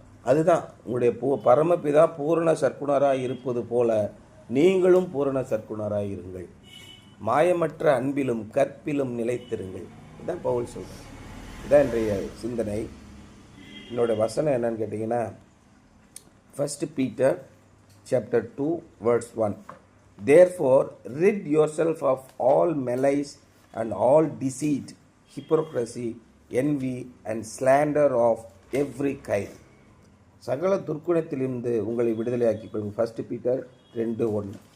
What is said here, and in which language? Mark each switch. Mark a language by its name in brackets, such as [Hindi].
[Tamil] அதுதான் உங்களுடைய பரமபிதா பூரண சற்குணராக இருப்பது போல நீங்களும் பூரண சற்குணராக இருங்கள். மாயமற்ற அன்பிலும் கற்பிலும் நிலைத்திருங்கள். இதுதான் பவுல் சொல்கிறேன். இதான் இன்றைய சிந்தனை. என்னோட வசனம் என்னன்னு கேட்டிங்கன்னா, 1 Peter chapter 2 verse 1. [English] Therefore rid yourself of all malice and all deceit, hypocrisy, envy and slander of every kind. [Tamil] சகல துர்க்குணத்திலிருந்து உங்களை விடுதலையாக்கிக் கொள்ளுங்கள். 1 Peter 2:1.